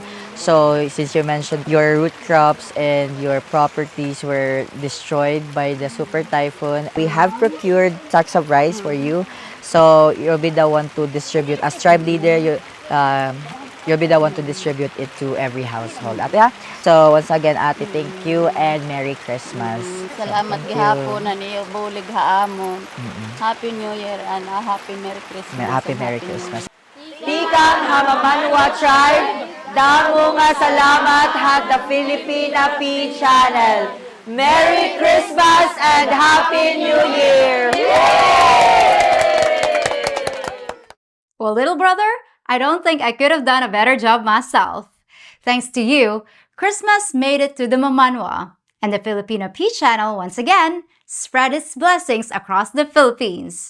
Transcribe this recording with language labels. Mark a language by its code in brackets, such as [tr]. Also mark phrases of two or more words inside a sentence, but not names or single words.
[en] So since you mentioned your root crops and your properties were destroyed by the super typhoon, we have procured sacks of rice for you. So you'll be the one to distribute. As tribe leader, you'll be the one to distribute it to every household. Ate, ha? So once again, Ate, thank you and Merry Christmas. [war] Salamat [en] Thank [war] gihapon [en] you. [war] na niyo bulig haamon. [en] Happy New Year and a Happy Merry Christmas. Happy and Merry Happy New Christmas. Year. [war] Tikang Hamamanwa Tribe, damo nga salamat hat the Filipina P Channel. [en] Merry Christmas and Happy New Year! Well, little brother, I don't think I could have done a better job myself. Thanks to you, Christmas made it to the Mamanwa, and the Filipino P Channel once again spread its blessings across the Philippines.